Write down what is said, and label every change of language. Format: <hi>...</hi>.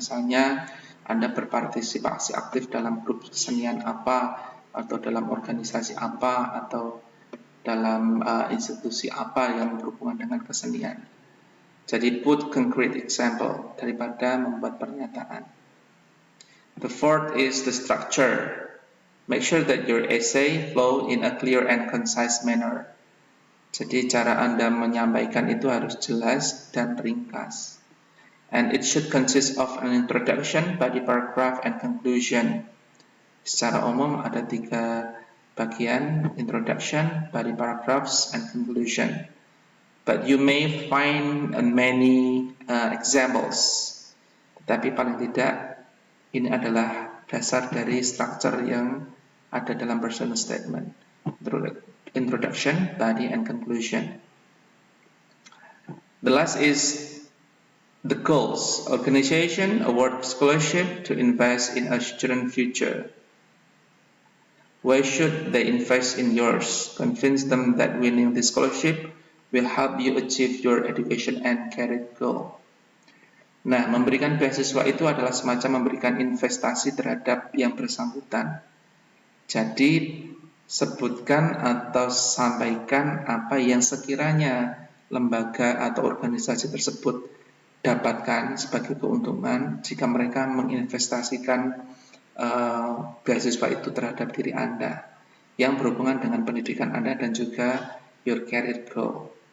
<id>Misalnya Anda berpartisipasi aktif dalam grup kesenian apa, atau dalam organisasi apa, atau dalam institusi apa yang berhubungan dengan kesenian. Jadi</id> <en>put concrete example</en> <id>daripada membuat pernyataan.</id> <en>The fourth is the structure. Make sure that your essay flow in a clear and concise manner.</en> <id>Jadi cara Anda menyampaikan itu harus jelas dan ringkas.</id> <en>And it should consist of an introduction, body paragraph, and conclusion.</en> <id>Secara umum ada 3 bagian, introduction, body paragraphs, and conclusion.</id> <en>But you may find many examples.</en> <id>Tetapi paling tidak, ini adalah dasar dari structure yang ada dalam personal statement.</id> <en>Introduction, body, and conclusion. The last is the goals. Organization award scholarship to invest in a student future. Why should they invest in yours? Convince them that winning the scholarship will help you achieve your education and career goal.</en> <id>Nah, memberikan beasiswa itu adalah semacam memberikan investasi terhadap yang bersangkutan. Jadi, sebutkan atau sampaikan apa yang sekiranya lembaga atau organisasi tersebut dapatkan sebagai keuntungan jika mereka menginvestasikan beasiswa itu terhadap diri Anda yang berhubungan dengan pendidikan Anda dan juga</id> <en>your career goal.</en>